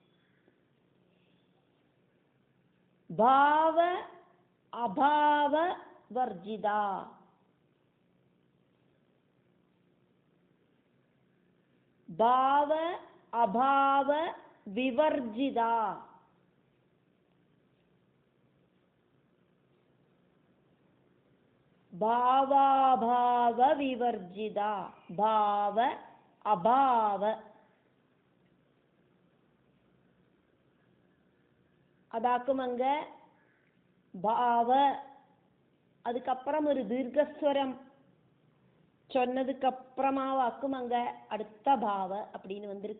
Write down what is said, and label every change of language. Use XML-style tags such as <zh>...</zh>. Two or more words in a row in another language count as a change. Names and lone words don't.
<sa>भाव अभाव वर्जिता, भाव अभाव विवर्जिता. भावाभाव विवर्जित. भाव अभाव.</sa> <ta>அதாக்குமங்க பாவ, அதுக்கப்புறம் ஒரு தீர்க்கஸ்வரம் சொன்னதுக்கு அப்புறமாவாக்கும் அங்க அடுத்த பாவ அப்படின்னு வந்திருக்கு.</ta>